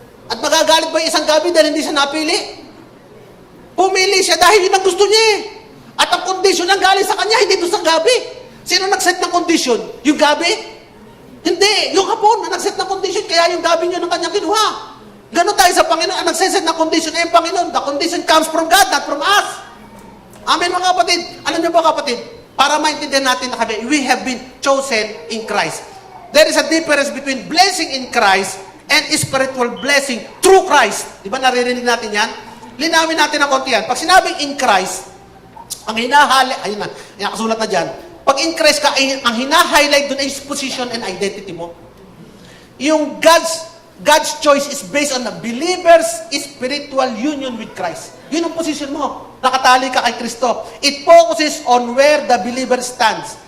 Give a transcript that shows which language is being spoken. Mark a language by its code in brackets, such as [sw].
[tl] At magagalit ba yung isang gabi dahil hindi siya napili? Pumili siya dahil yun ang gusto niya eh. At ang kondisyon ang galing sa kanya, hindi doon sa gabi. Sino nag-set ng kondisyon? Yung gabi? Hindi. Yung hapon na nag-set ng kondisyon, kaya yung gabi niyo ng kanyang kinuha. Ganon tayo sa Panginoon. Ang nag-set ng kondisyon ay yung Panginoon. [en] The condition comes from God, not from us. [tl] Amen mga kapatid. Alam niyo ba kapatid? Para maintindihan natin na kami, [en] we have been chosen in Christ. There is a difference between blessing in Christ and spiritual blessing through Christ. [tl] Di ba naririnig natin yan? Linawin natin ang konti yan. Pag sinabing in Christ, ang ayun na, nakasulat na dyan. Pag in Christ ka, ang hina-highlight doon ay [en] position and identity [tl] mo. [en] Yung God's choice is based on the believer's spiritual union with Christ. [tl] Yun ang position mo. Nakatali ka kay Kristo. [en] It focuses on where the believer stands.